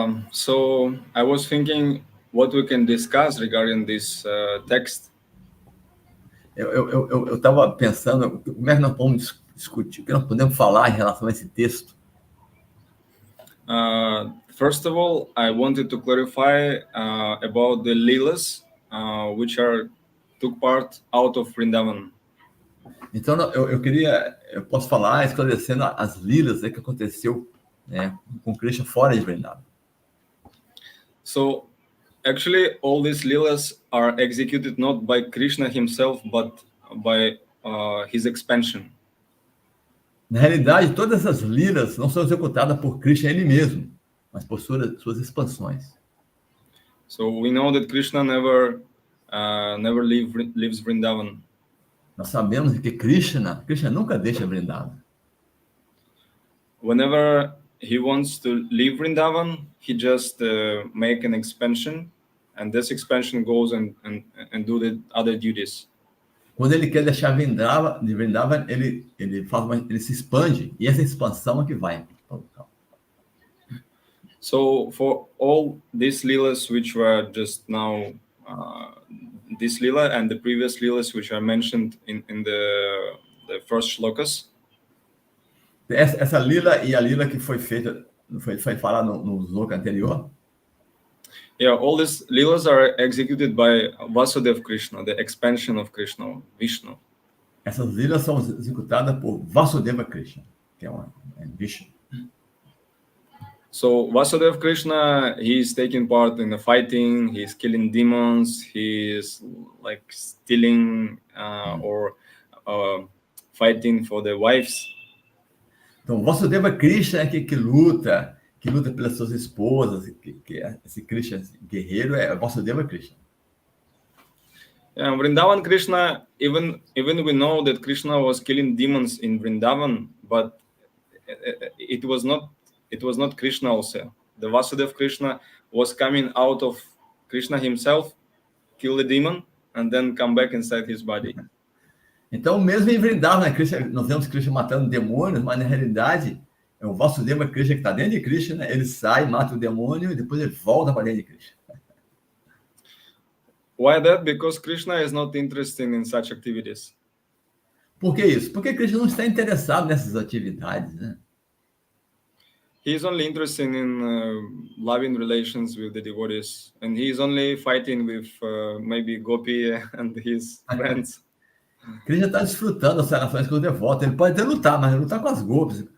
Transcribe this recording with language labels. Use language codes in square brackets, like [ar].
[en] So I was thinking what we can discuss regarding this text. [pt] Eu estava pensando como é que nós podemos discutir, o que nós podemos falar em relação a esse texto. [en] First of all, I wanted to clarify about the Leelas, which took part out of Vrindavan. [pt] Então, eu posso falar esclarecendo as lilas que aconteceu, né, com Krishna fora de Vrindavan. [en] So, actually, all these Leelas are executed not by Krishna himself, but by his expansion. [pt] Na realidade, todas essas lilas não são executadas por Krishna ele mesmo, mas por suas expansões. [en] So we know that Krishna never leaves Vrindavan. [pt] Nós sabemos que Krishna nunca deixa Vrindavan. [en] Whenever he wants to leave Vrindavan, he just make an expansion, and this expansion goes and do the other duties. [pt] Quando ele quer deixar Vrindavan, ele se expande, e essa expansão é que vai. [en] So for all these leelas which were just now, this leela and the previous leelas which are mentioned in the first shlokas. [pt] Essa lila e a lila que foi feita, foi falada no sloka anterior. [en] Yeah, all these leelas are executed by Vasudeva Krishna, the expansion of Krishna, Vishnu. [pt] Essas lilas são executadas por Vasudeva Krishna, que é Vishnu. [en] So Vasudeva Krishna, he's taking part in the fighting, he's killing demons, he's like stealing or fighting for the wives. [pt] Então, Vasudeva Krishna é que luta pelas suas esposas, esse Krishna guerreiro é Vasudeva Krishna. [en] Yeah, Vrindavan Krishna, even we know that Krishna was killing demons in Vrindavan, but it was not Krishna also. The Vasudeva Krishna was coming out of Krishna himself, kill the demon, and then come back inside his body. [pt] Então, mesmo em Vrindavan, nós vemos Krishna matando demônios, mas na realidade é o Vasudeva Krishna que está dentro de Krishna, ele sai, mata o demônio e depois ele volta para dentro de Krishna. [en] Why that? Because Krishna is not interested in such activities. [pt] Por que isso? Porque Krishna não está interessado nessas atividades, né? [en] He is only interested in loving relations with the devotees, and he is only fighting with maybe Gopi and his friends. [pt] Krishna está desfrutando das relações com os devotos. Ele pode até lutar, mas lutar com as gopis.